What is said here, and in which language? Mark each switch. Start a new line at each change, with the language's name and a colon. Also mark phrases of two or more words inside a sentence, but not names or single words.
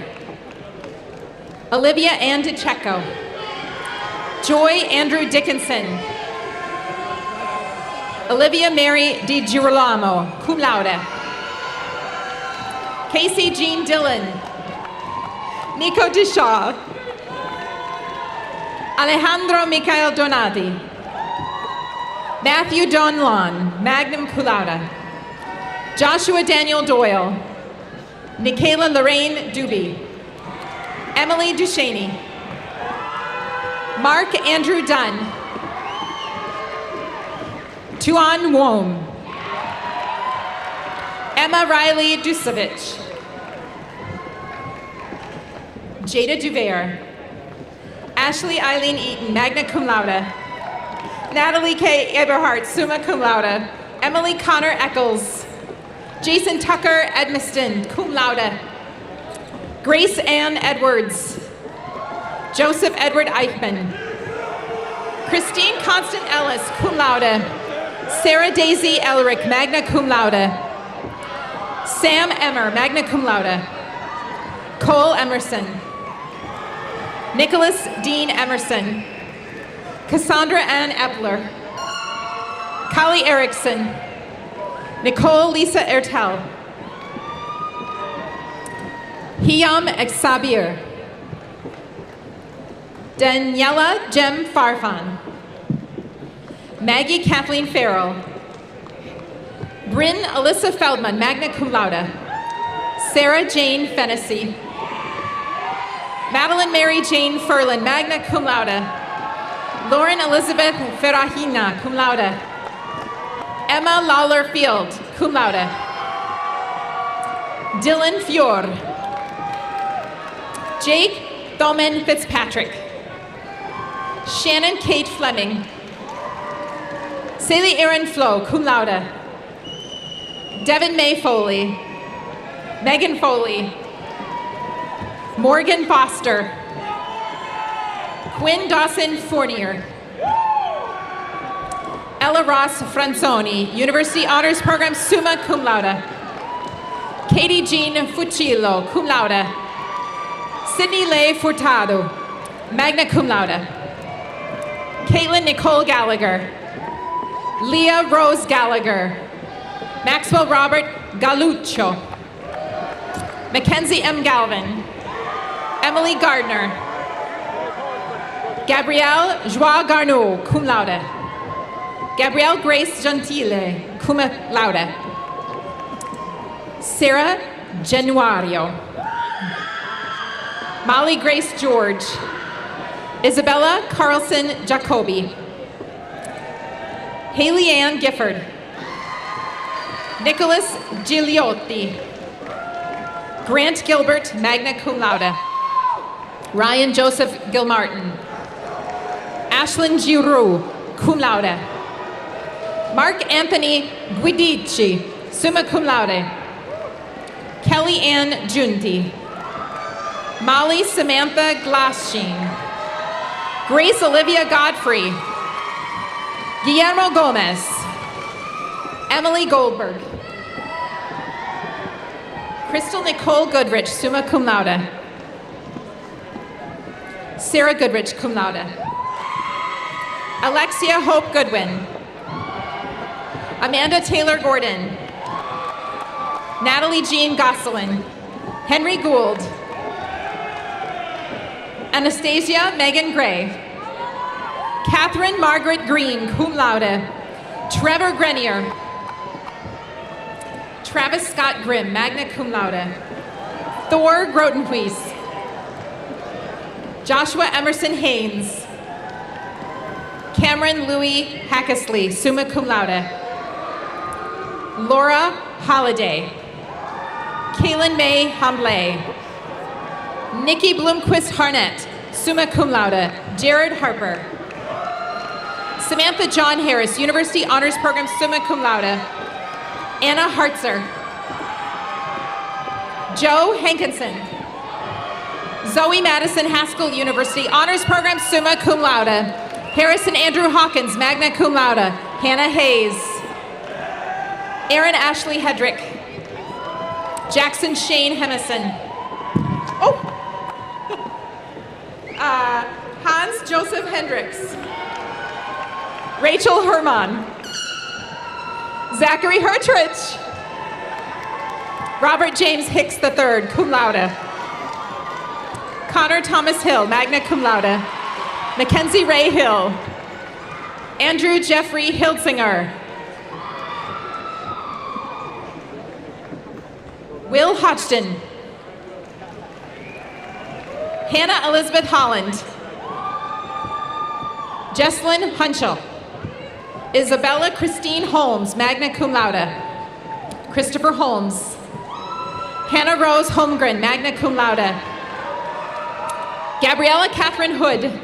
English: Olivia Ann DeCecco. Joy Andrew Dickinson. Olivia Mary Di Girolamo,
Latin: cum laude.
English: Casey Jean Dillon. Nico Deshaw. Alejandro Michael Donati. Matthew Donlon,
Latin: magna cum laude.
English: Joshua Daniel Doyle. Nikayla Lorraine Doobie. Emily Duchaney. Mark Andrew Dunn. Tuan Wom. Emma Riley Dusevich. Jada Duvere. Ashley Eileen Eaton,
Latin: magna cum laude.
English: Natalie K. Eberhardt,
Latin: summa cum laude.
English: Emily Connor Eccles. Jason Tucker Edmiston,
Latin: cum laude.
English: Grace Ann Edwards. Joseph Edward Eichmann. Christine Constant Ellis,
Latin: cum laude.
English: Sarah Daisy Elric,
Latin: magna cum laude.
English: Sam Emmer,
Latin: magna cum laude.
English: Cole Emerson. Nicholas Dean Emerson. Cassandra Ann Epler. Kali Erickson. Nicole Lisa Ertel. Hiyam Exabir. Daniela Jem Farfan. Maggie Kathleen Farrell. Bryn Alyssa Feldman,
Latin: magna cum laude.
English: Sarah Jane Fennessy. Madeline Mary Jane Furlan,
Latin: magna cum laude.
English: Lauren Elizabeth Ferrahina,
Latin: cum laude.
English: Emma Lawler Field,
Latin: cum laude.
English: Dylan Fior. Jake Thoman Fitzpatrick. Shannon Kate Fleming. Saley Erin Flo,
Latin: cum laude.
English: Devin May Foley. Megan Foley. Morgan Foster. Quinn Dawson Fournier. Ella Ross Franzoni, University Honors Program,
Latin: summa cum laude.
English: Katie Jean Fucillo,
Latin: cum laude.
English: Sydney Leigh Furtado,
Latin: magna cum laude.
English: Caitlin Nicole Gallagher. Leah Rose Gallagher. Maxwell Robert Galuccio. Mackenzie M. Galvin. Emily Gardner. Gabrielle Joie Garneau,
Latin: cum laude.
English: Gabrielle Grace Gentile,
Latin: cum laude.
English: Sarah Januario. Molly Grace George. Isabella Carlson Jacobi. Haley Ann Gifford. Nicholas Gigliotti. Grant Gilbert,
Latin: magna cum laude.
English: Ryan Joseph Gilmartin. Ashlyn Giroux,
Latin: cum laude.
English: Mark Anthony Guidici,
Latin: summa cum laude.
English: Kelly Ann Junti. Molly Samantha Glaschin. Grace Olivia Godfrey. Guillermo Gomez. Emily Goldberg. Crystal Nicole Goodrich,
Latin: summa cum laude.
English: Sarah Goodrich,
Latin: cum laude.
English: Alexia Hope Goodwin. Amanda Taylor Gordon. Natalie Jean Gosselin. Henry Gould. Anastasia Megan Gray. Catherine Margaret Green,
Latin: cum laude.
English: Trevor Grenier. Travis Scott Grimm,
Latin: magna cum laude.
English: Thor Grotenhuis. Joshua Emerson Haynes. Cameron Louis Hackesley,
Latin: summa cum laude.
English: Laura Holliday. Kaylin May Hamblay. Nikki Bloomquist Harnett,
Latin: summa cum laude.
English: Jared Harper. Samantha John Harris, University Honors Program,
Latin: summa cum laude.
English: Anna Hartzer. Joe Hankinson. Zoe Madison, Haskell University, Honors Program,
Latin: summa cum laude.
English: Harrison Andrew Hawkins,
Latin: magna cum laude.
English: Hannah Hayes. Aaron Ashley Hedrick. Jackson Shane Hemison. Oh! Hans Joseph Hendricks. Rachel Herman. Zachary Hertrich. Robert James Hicks III,
Latin: cum laude.
English: Connor Thomas Hill,
Latin: magna cum laude.
English: Mackenzie Ray Hill. Andrew Jeffrey Hiltzinger. Will Hodgson. Hannah Elizabeth Holland. Jesslyn Hunchel. Isabella Christine Holmes,
Latin: magna cum laude.
English: Christopher Holmes. Hannah Rose Holmgren,
Latin: magna cum laude.
English: Gabriella Catherine Hood.